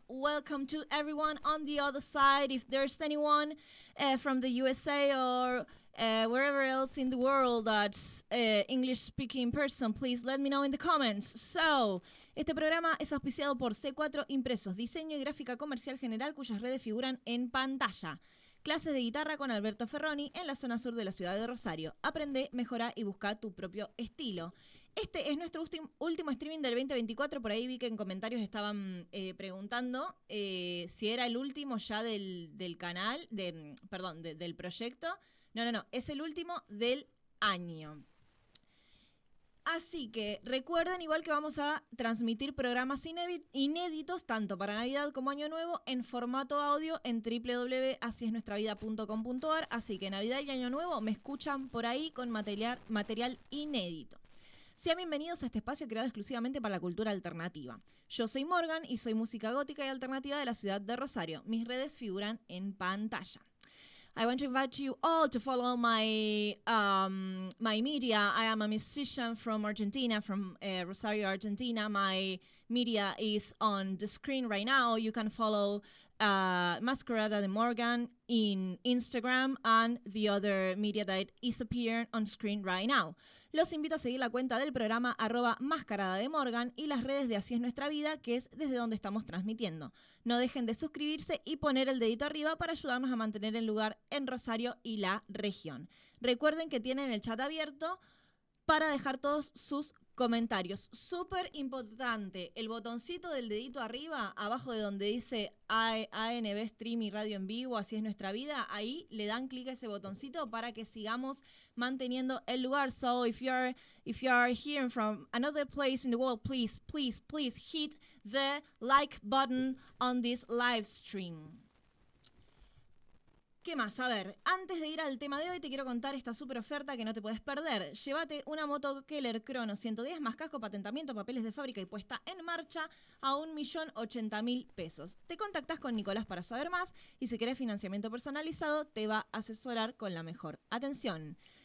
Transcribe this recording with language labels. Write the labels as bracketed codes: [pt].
[en] Welcome to everyone on the other side. If there's anyone from the USA or wherever else in the world that's English-speaking person, please let me know in the comments. [es] So, este programa es auspiciado por C4 Impresos, diseño y gráfica comercial general cuyas redes figuran en pantalla. Clases de guitarra con Alberto Ferroni en la zona sur de la ciudad de Rosario. Aprende, mejora y busca tu propio estilo. Este es nuestro último streaming del 2024. Por ahí vi que en comentarios estaban preguntando si era el último ya del canal, del proyecto. No, es el último del año. Así que recuerden igual que vamos a transmitir programas inéditos tanto para Navidad como Año Nuevo en formato audio en www.asiesnuestravida.com.ar. Así que Navidad y Año Nuevo me escuchan por ahí con material inédito. Sean bienvenidos a este espacio creado exclusivamente para la cultura alternativa. Yo soy Morgan y soy música gótica y alternativa de la ciudad de Rosario. Mis redes figuran en pantalla. [en] I want to invite you all to follow my media. I am a musician from Argentina, from Rosario, Argentina. My media is on the screen right now. You can follow Mascarada De Morgan in Instagram and the other media that is appearing on screen right now. [es] Los invito a seguir la cuenta del programa @Mascarada de Morgan y las redes de Así es Nuestra Vida, que es desde donde estamos transmitiendo. No dejen de suscribirse y poner el dedito arriba para ayudarnos a mantener el lugar en Rosario y la región. Recuerden que tienen el chat abierto para dejar todos sus comentarios. Súper importante, el botoncito del dedito arriba, abajo de donde dice ANB Stream y Radio en Vivo, Así es Nuestra Vida, ahí le dan clic a ese botoncito para que sigamos manteniendo el lugar. [en] So if you are hearing from another place in the world, please hit the like button on this live stream. [es] ¿Qué más? A ver, antes de ir al tema de hoy te quiero contar esta súper oferta que no te puedes perder. Llévate una moto Keller Crono 110 más casco, patentamiento, papeles de fábrica y puesta en marcha a 1.080.000 pesos. Te contactás con Nicolás para saber más y si querés financiamiento personalizado te va a asesorar con la mejor atención.